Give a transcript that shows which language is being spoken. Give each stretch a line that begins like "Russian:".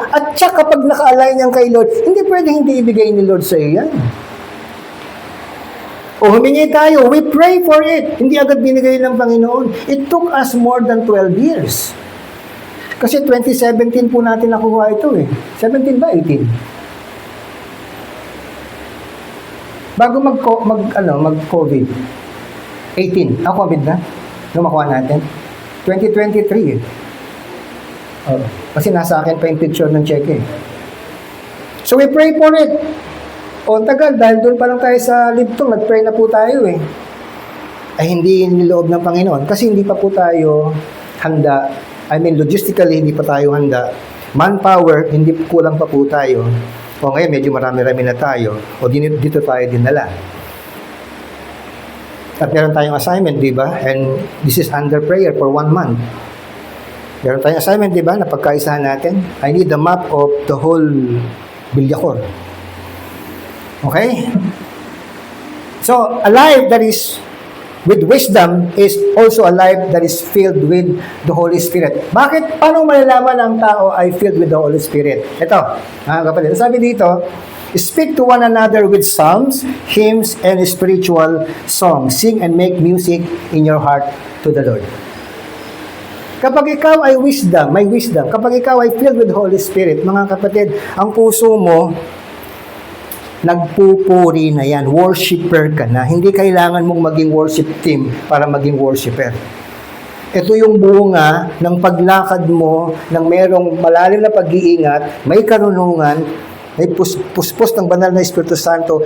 Filipino: At siya kapag naka-align yan kay Lord, hindi pwedeng hindi ibigay ni Lord sa iyo yan. O humingi tayo,
English: we pray for it.
Filipino: Hindi agad binigay ng Panginoon.
English: It took us more than 12 years.
Filipino: Kasi 2017 po natin nakuha ito 17 ba? 18? Bago mag-COVID. 18. COVID na? Nung makuha natin? 2023 kasi nasa akin pa yung picture ng cheque.
English: So we pray for it.
Filipino: Tagal, dahil doon pa lang tayo sa Libtong, nag-pray na po tayo Ay hindi niloob ng Panginoon kasi hindi pa po tayo handa.
English: I mean, logistically,
Filipino: hindi pa tayo handa. Manpower, hindi kulang pa po tayo. Ngayon, medyo marami-rami na tayo. Dito tayo dinala. At meron tayong assignment, di ba?
English: And this is under prayer for 1 month.
Filipino: Meron tayong assignment, di ba? Na pagkaisahan natin.
English: I need the map of the whole Bilyacor. Okay? So, a life that is with wisdom is also a life that is filled with the Holy Spirit.
Filipino: Bakit? Paano malalaman ang tao ay
English: filled with the Holy Spirit?
Filipino: Ito, mga kapatid.
English: Sabi dito, speak to one another with psalms, hymns, and spiritual songs. Sing and make music in your heart to the Lord.
Filipino: Kapag ikaw ay may wisdom, kapag ikaw ay
English: filled with the Holy Spirit,
Filipino: mga kapatid, ang puso mo, nagpupuri na yan. Worshipper ka na. Hindi kailangan mong maging worship team para maging worshipper. Ito yung bunga ng paglakad mo, ng merong malalim na pag-iingat, may karunungan, may puspos ng banal na Espiritu Santo.